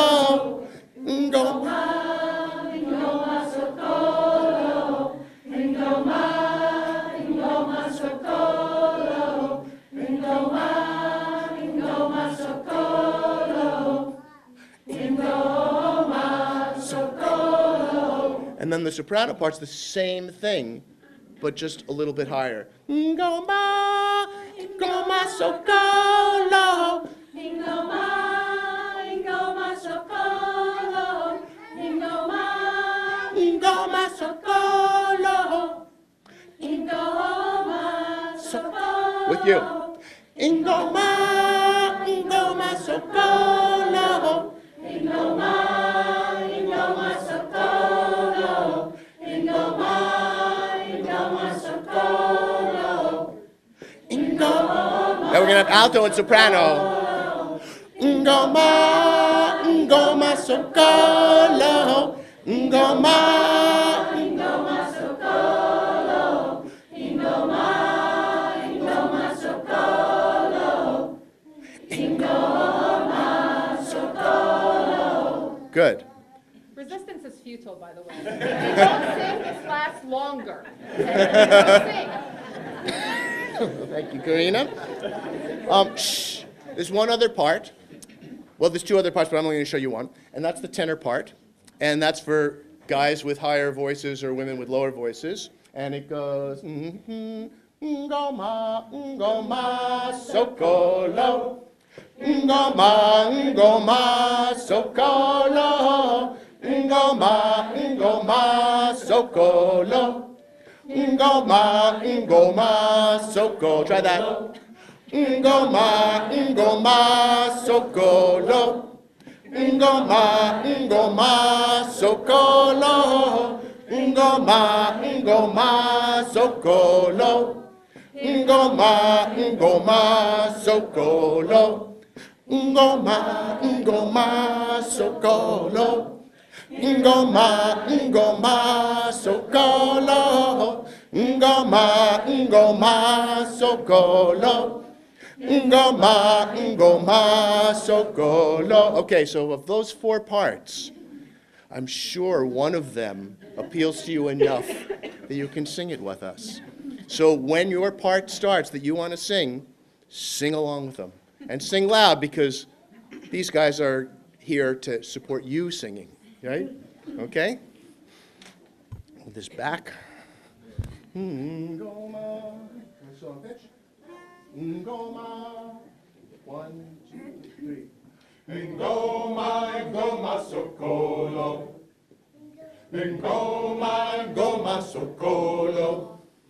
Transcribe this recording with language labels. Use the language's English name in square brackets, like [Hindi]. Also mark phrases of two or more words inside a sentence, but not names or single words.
[Swahili] Ngoma, ngoma, sokolo. Ngoma, ngoma, sokolo. Ngoma, ngoma, sokolo. Ngoma, sokolo. [English] And then the soprano part's the same thing, but just a little bit higher. [Swahili] Ngoma, ngoma, sokolo. Ngoma, ngoma, sokolo. Ngoma, ngoma, sokolo. Ngoma, sokolo. [English] With you. [Swahili] Ngoma, ngoma, sokolo. Ngoma, ngoma, sokolo. Ngoma, ngoma, sokolo. [English] Now we're going to have alto and soprano. [Swahili] Ngoma, ngoma, sokolo, ngoma. [English] Good. Resistance is futile, by the way. If you don't sing, this lasts longer. Okay? Thank you, Karina. Shh. There's one other part. Well, there's two other parts, but I'm only going to show you one. And that's the tenor part. And that's for guys with higher voices or women with lower voices. And it goes, [Swahili] ngoma, ngoma, sokolo. Ngoma, ngoma, sokolo. Ngoma, ngoma, sokolo. Ngoma, ngoma, sokolo. [English] Try that. [Swahili] Ngoma, ngoma, sokolo. Ngoma, ngoma, sokolo. Ngoma, ngoma, sokolo. Ngoma, ngoma, sokolo. Ngoma, ngoma, sokolo. Ngoma, ngoma, sokolo. Ngoma, ngoma, sokolo. Ngoma, ngoma, sokolo. [English] Okay, so of those four parts, I'm sure one of them appeals to you enough that you can sing it with us. So when your part starts that you want to sing along with them. And sing loud, because these guys are here to support you singing, right? Okay? Hold this back. Ngoma. So pitch. [Swahili] Ngoma. 1, 2, 3. Ngoma, ngoma, sokolo. Ngoma, ngoma, sokolo.